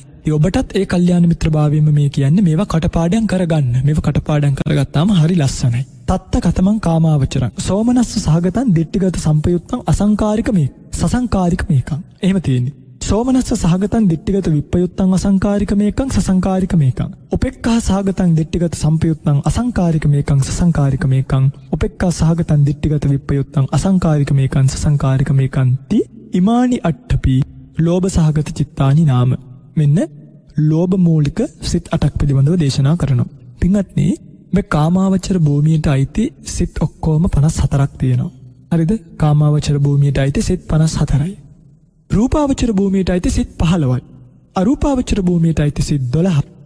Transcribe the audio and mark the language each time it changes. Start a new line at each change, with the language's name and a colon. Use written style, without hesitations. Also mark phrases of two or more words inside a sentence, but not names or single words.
Sinhala: ඉතින් ඔබටත් ඒ කල්යාණ මිත්‍ර භාවයෙන්ම මේ කියන්නේ මේවා කටපාඩම් කරගන්න. මේවා කටපාඩම් කරගත්තාම හරි ලස්සනයි.
Pali: තත්ත කතමං කාමාවචරං සෝමනස්ස සහගතං දිට්ඨිගත සම්පයුත්තං අසංකාරික මේ සසංකාරික මේකං.
Sinhala: එහෙම තියෙන්නේ.
Pali: සෝමනස්ස සහගතං දිට්ඨිගත විප්පයුත්තං අසංකාරික මේකං සසංකාරික මේකං. උපේක්ඛා සහගතං දිට්ඨිගත සම්පයුත්තං අසංකාරික මේකං සසංකාරික මේකං. උපේක්ඛා සහගතං දිට්ඨිගත විප්පයුත්තං අසංකාරික මේකං සසංකාරික මේකං ති ඉමානි අට්ඨපි ලෝභ සහගත චිත්තානි නාම.
Sinhala: මෙන්න ලෝභ මූලික සිත් 8ක් පිළිබඳව දේශනා කරනවා. පින්වත්නි, මේ කාමාවචර භූමියට අයිති සිත් ඔක්කොම 54ක් තියෙනවා. හරිද? කාමාවචර භූමියට අයිති සිත් 54යි. රූපාවචර භූමියට අයිති සිත් 15යි. අරූපාවචර භූමියට අයිති සිත් 12යි.